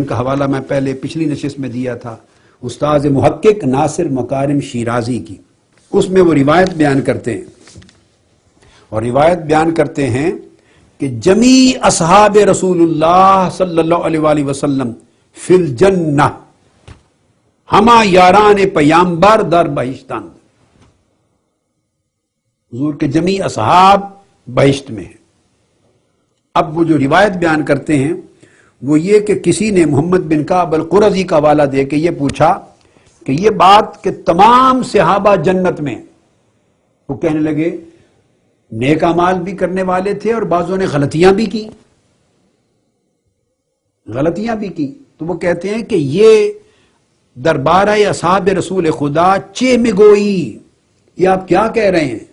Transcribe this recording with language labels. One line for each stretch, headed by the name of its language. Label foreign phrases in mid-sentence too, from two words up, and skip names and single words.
Urdu: کا حوالہ میں پہلے پچھلی نشست میں دیا تھا، استاذ محقق ناصر مکارم شیرازی کی، اس میں وہ روایت بیان کرتے ہیں، اور روایت بیان کرتے ہیں کہ
Arabic: جمیع اصحاب رسول اللہ صلی اللہ علیہ وآلہ وسلم فی الجنہ،
Persian: ہما یاران پیامبر در بہشتن،
Urdu: حضور کے جمیع اصحاب بہشت میں ہیں۔ اب وہ جو روایت بیان کرتے ہیں وہ یہ کہ کسی نے محمد بن کعب القرظی کا حوالہ دے کے یہ پوچھا کہ یہ بات کہ تمام صحابہ جنت میں، وہ کہنے لگے نیک اعمال بھی کرنے والے تھے اور بعضوں نے غلطیاں بھی کی، تو وہ کہتے ہیں کہ یہ
Persian: دربارہ اصحاب رسول خدا چے مگوئی،
Urdu: یہ آپ کیا کہہ رہے ہیں؟